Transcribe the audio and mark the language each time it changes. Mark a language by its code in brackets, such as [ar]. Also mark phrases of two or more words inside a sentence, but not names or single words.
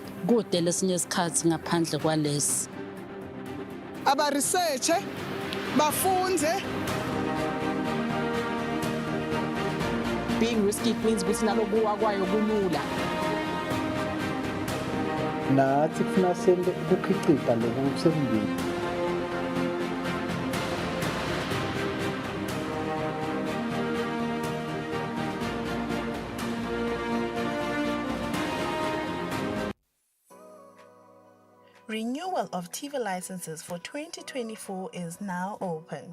[ss] kude lesinye isikhathi ngaphandle kwalesi. Aba-researche, bafunde. [en] Being risky means [ss] ukuthi nalokuwa kwayo kulula. Nathi kufuna sente ukukhicita lokhu kusembili. [en] Renewal of TV licenses for 2024 is now open.